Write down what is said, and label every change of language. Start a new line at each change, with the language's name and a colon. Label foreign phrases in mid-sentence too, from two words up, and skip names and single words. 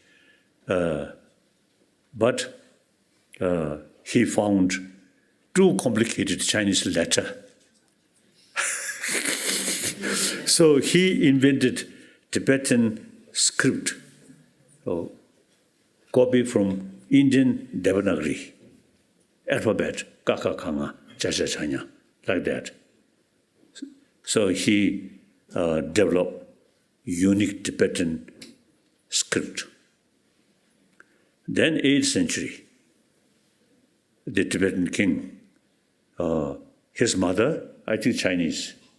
English: But he found too complicated Chinese letter. So he invented Tibetan script, copy from Indian Devanagari, alphabet,
Tibetan: kaka kanga, cha cha chanya,
English: like that. So he developed unique Tibetan script. Then 8th century, the Tibetan king, his mother, I think Chinese.